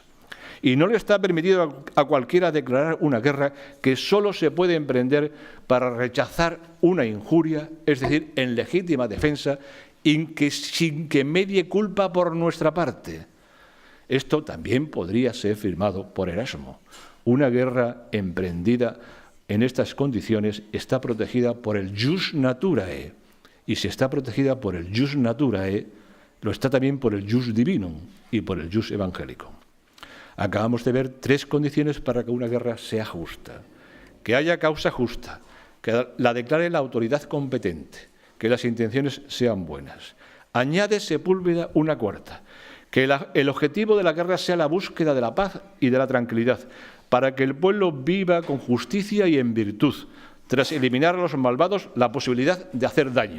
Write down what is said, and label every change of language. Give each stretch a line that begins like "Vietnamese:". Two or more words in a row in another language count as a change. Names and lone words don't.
Spanish: Y no le está permitido a cualquiera declarar una guerra que solo se puede emprender para rechazar una injuria, es decir, en legítima defensa, sin que medie culpa por nuestra parte. Esto también podría ser firmado por Erasmo. Una guerra emprendida en estas condiciones está protegida por el
Latin: jus naturae,
Spanish: y si está protegida por el
Latin: jus naturae,
Spanish: lo está también por el
Latin: jus divinum
Spanish: y por el jus evangélico. Acabamos de ver 3 condiciones para que una guerra sea justa: que haya causa justa, que la declare la autoridad competente, que las intenciones sean buenas. Añade Sepúlveda una cuarta: que el objetivo de la guerra sea la búsqueda de la paz y de la tranquilidad, para que el pueblo viva con justicia y en virtud, tras eliminar a los malvados la posibilidad de hacer daño.